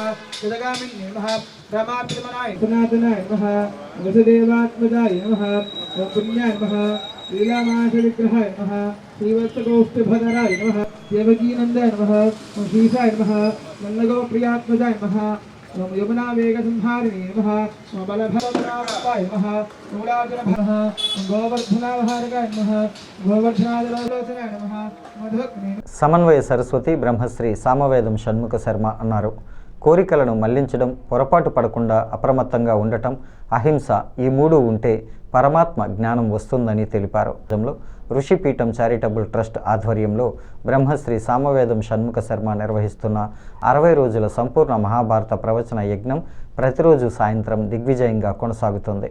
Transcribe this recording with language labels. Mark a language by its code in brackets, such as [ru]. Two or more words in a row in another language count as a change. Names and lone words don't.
[sa] जगगामिन्ये नमः, रामाप्यमनाय सनातनाय नमः, वसुदेवात्मजाय नमः, पुण्याय नमः, लीलामाशविग्रहाय नमः, श्रीवत्सगोष्ठभदराय नमः, देवकीनन्दाय नमः, श्रीशाय नमः, मल्लगोप्रियात्मजाय नमः, यमुना वेगसंहारिणे नमः, बलभद्राय नमः, मूलाचलभः, गोवर्धनावहारकाय नमः, गोवर्धनादलोचनाय नमः, मधुग्ने. [te] సమన్వయ సరస్వతి బ్రహ్మశ్రీ సామవేదం షణ్ముఖ శర్మ అన్నారు. కోరికలను మళ్లించడం, పొరపాటు పడకుండా అప్రమత్తంగా ఉండటం, అహింస ఈ మూడు ఉంటే పరమాత్మ జ్ఞానం వస్తుందని తెలిపారు. ఋషిపీఠం చారిటబుల్ ట్రస్ట్ ఆధ్వర్యంలో బ్రహ్మశ్రీ సామవేదం షణ్ముఖ శర్మ నిర్వహిస్తున్న 60 రోజుల సంపూర్ణ మహాభారత ప్రవచన యజ్ఞం ప్రతిరోజు సాయంత్రం దిగ్విజయంగా కొనసాగుతుంది.